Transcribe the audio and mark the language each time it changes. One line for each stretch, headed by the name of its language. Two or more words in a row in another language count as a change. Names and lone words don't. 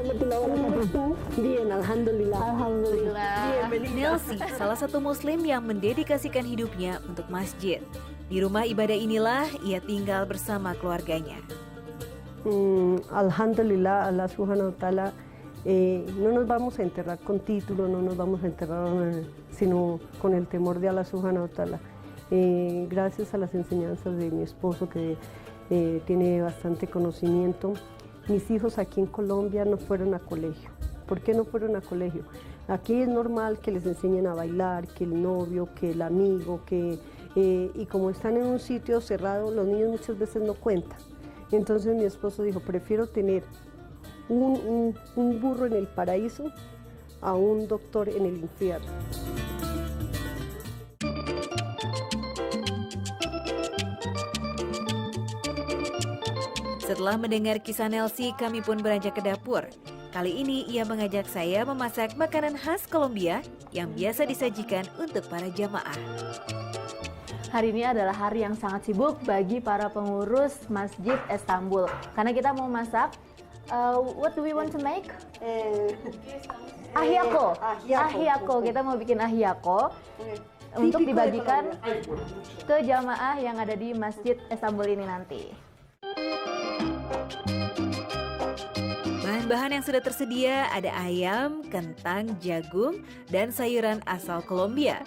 Indonesian: Alhamdulillah. Nelsi, salah satu muslim yang mendedikasikan hidupnya untuk masjid. Di rumah ibadah inilah ia tinggal bersama keluarganya.
Arabic: الحمد لله، الله سبحانه وتعالى,
Spanish: no nos vamos a enterrar con título, no nos vamos a enterrar sino con el temor de
Arabic: الله سبحانه وتعالى.
Spanish: Gracias a las enseñanzas de mi esposo que tiene bastante conocimiento, mis hijos aquí en Colombia no fueron a colegio. ¿Por qué no fueron a colegio? Aquí es normal que les enseñen a bailar, que el novio, que el amigo, y como están en un sitio cerrado, los niños muchas veces no cuentan. Entonces mi esposo dijo, prefiero tener un burro en el paraíso a un doctor en el infierno.
Indonesian: Setelah mendengar kisah Nelsi, kami pun beranjak ke dapur. Kali ini ia mengajak saya memasak makanan khas Kolombia yang biasa disajikan untuk para jamaah. Hari ini adalah hari yang sangat sibuk bagi para pengurus Masjid Istanbul. Karena kita mau masak,
English: what do we want to make?
Indonesian: Ahyako. Ahyako. Kita mau bikin ahyako untuk dibagikan ke jamaah yang ada di Masjid Istanbul ini nanti. Bahan-bahan yang sudah tersedia ada ayam, kentang, jagung, dan sayuran asal Kolombia.